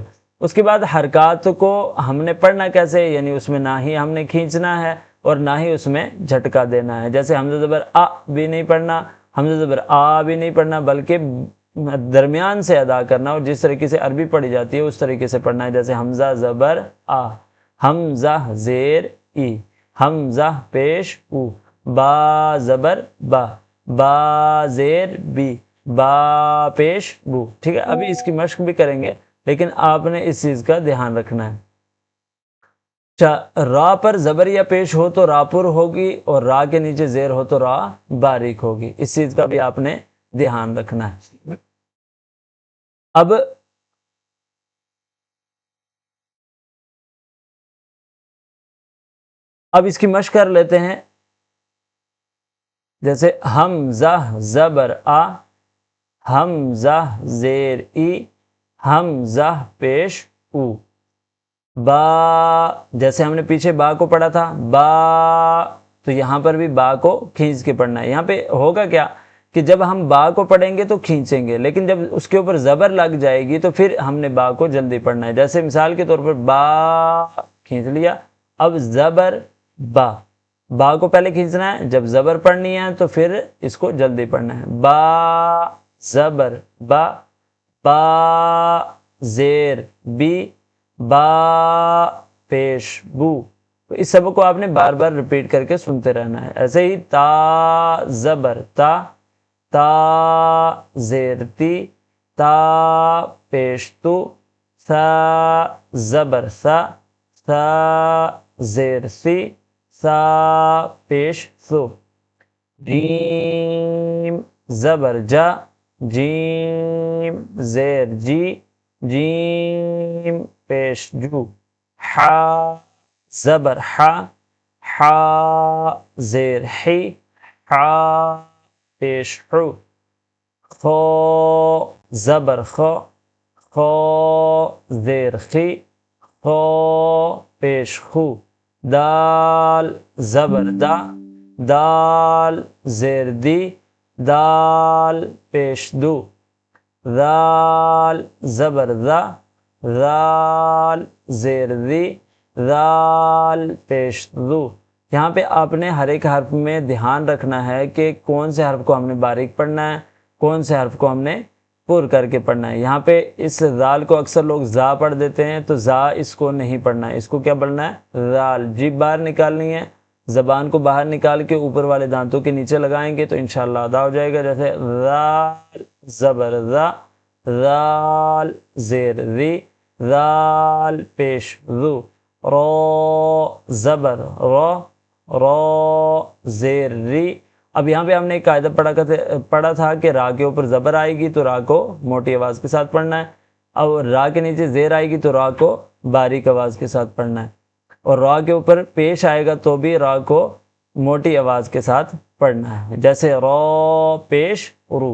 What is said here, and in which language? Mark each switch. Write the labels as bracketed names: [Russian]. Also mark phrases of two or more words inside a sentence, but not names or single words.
[Urdu] اس کے بعد حرکات کو ہم نے پڑھنا کیسے، یعنی اس میں نہ ہی ہم نے کھینچنا ہے اور نہ ہی اس میں جھٹکا دینا ہے، جیسے حمزہ زبر آ بھی نہیں پڑھنا، حمزہ زبر آ بھی نہیں پڑھنا، بلکہ درمیان سے ادا کرنا، اور جس طریقے سے عربی پڑھی جاتی ہے اس طریقے سے پڑھنا ہے، جیسے حمزہ زبر آ، حمزہ زیر ای، حمزہ پیش او، با زبر با، با زیر بی، با پیش بو، ٹھیک ہے۔ ابھی اس کی مشق بھی کریں گے لیکن آپ نے اس چیز کا دھیان رکھنا ہے۔ را پر زبر یا پیش ہو تو را پر ہوگی، اور را کے نیچے زیر ہو تو را باریک ہوگی، اس چیز کا بھی آپ نے دھیان رکھنا ہے۔ اب اس کی مشق کر لیتے ہیں، جیسے حمزہ زبر آ، حمزہ زیر ای، حمزہ پیش او، با، جیسے ہم نے پیچھے با کو پڑھا تھا، با، تو یہاں پر بھی با کو کھینچ کے پڑھنا ہے۔ یہاں پہ ہوگا کیا کہ جب ہم با کو پڑھیں گے تو کھینچیں گے، لیکن جب اس کے اوپر زبر لگ جائے گی تو پھر ہم نے با کو جلدی پڑھنا ہے، جیسے مثال کے طور پر با کھینچ لیا، اب زبر با، با کو پہلے کھینچنا ہے، جب زبر پڑھنی ہے تو پھر اس کو جلدی پڑھنا ہے، با زبر با، با زیر بی، با پیش بو۔ تو اس سبق کو آپ نے بار بار ریپیٹ کر کے سنتے رہنا ہے۔ ایسے ہی تا زبر تا، تا زیر تی، تا پیش تو، سا زبر سا، سا زیر سی، سا پیش سو، جیم زبر جا، جیم زیر جی، جیم پیش جو، حا زبر ح، حا زیر حی، حا پیش حو، خو زبر خو، خو زیر خی، خو پیش خو، دال زبر دا، دال زیر دی، دال پیش دو، ذال زبر ذا، ذال زیر دی، ذال پیش دو۔ یہاں پہ آپ نے ہر ایک حرف میں دھیان رکھنا ہے کہ کون سے حرف کو ہم نے باریک پڑھنا ہے، کون سے حرف کو ہم نے پر کر کے پڑھنا ہے۔ یہاں پہ اس ذال کو اکثر لوگ زا پڑھ دیتے ہیں، تو زا اس کو نہیں پڑھنا ہے، اس کو کیا پڑھنا ہے؟ ذال۔ جیب باہر نکالنی ہے، زبان کو باہر نکال کے اوپر والے دانتوں کے نیچے لگائیں گے تو انشاءاللہ ادا ہو جائے گا۔ جیسے ذال زبر ذا، ذال زیر ذی، ذال پیش ذو، رو زبر رو، رو زیر ری۔ اب یہاں پہ ہم نے ایک قاعدہ پڑھا تھا کہ را کے اوپر زبر آئے گی تو را کو موٹی آواز کے ساتھ پڑھنا ہے، اب را کے نیچے زیر آئے گی تو را کو باریک آواز کے ساتھ پڑھنا ہے، اور را کے اوپر پیش آئے گا تو بھی را کو موٹی آواز کے ساتھ پڑھنا ہے، جیسے رو پیش رو۔